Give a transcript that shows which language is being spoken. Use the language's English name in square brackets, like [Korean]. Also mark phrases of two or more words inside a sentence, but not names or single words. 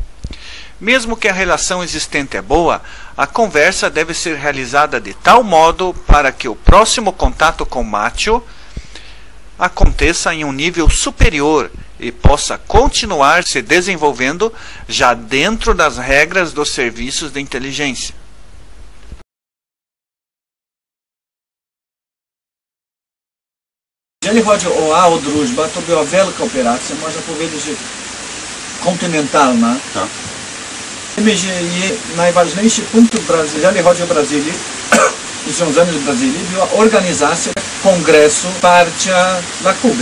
[Portuguese] Mesmo que a relação existente é boa, a conversa deve ser realizada de tal modo para que o próximo contato com Mátio aconteça em um nível superior e possa continuar se desenvolvendo já dentro das regras dos serviços de inteligência. [Polish] Jeżeli chodzi o AO Drużba, to była wielka operacja, można powiedzieć, że kontynentalna. Tak. Wiemy, że jej najważniejszy punkt w Brazylii, jeżeli chodzi o Brazylię i związany z Brazylią, była organizacja Kongresu Wsparcia dla Kuby.